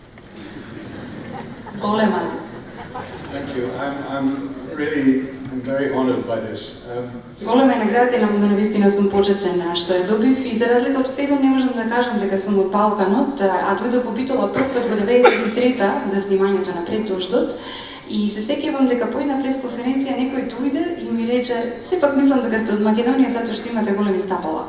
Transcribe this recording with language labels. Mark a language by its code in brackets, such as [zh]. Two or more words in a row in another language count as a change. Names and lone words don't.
[mk] Голема. [en] Thank you. I'm very honored by this. [mk] Голема е наградата и навистина сум почестен што ја добив и за разлика од Федон не можам да кажам дека сум од Балканот, а дојдов во Битола првпат во 93-та за снимањето на Пред дождот. И се сеќавам дека по една пресконференција некој дојде и ми рече: "Сепак мислам дека сте од Македонија затоа што имате големи стапала."